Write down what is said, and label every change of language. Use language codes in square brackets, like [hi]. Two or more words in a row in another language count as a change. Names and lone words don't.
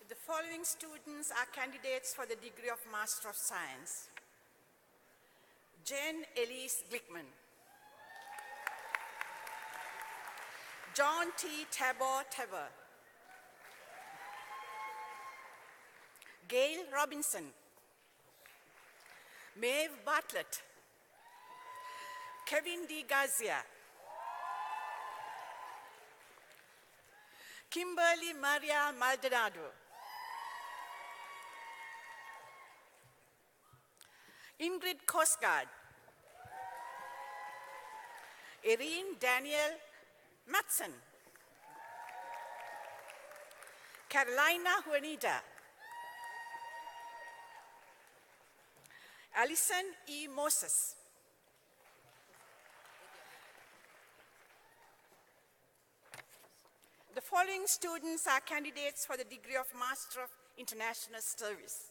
[en] following students are candidates for the degree of Master of Science. Jen Elise Glickman. John T. Tabor Tabor. Gail Robinson. Maeve Bartlett. Kevin D. Garcia. Kimberly Maria Maldonado. Ingrid Kosgard. Irene Daniel Matson. Carolina Juanita. Alison E. Moses. The following students are candidates for the degree of Master of International Service.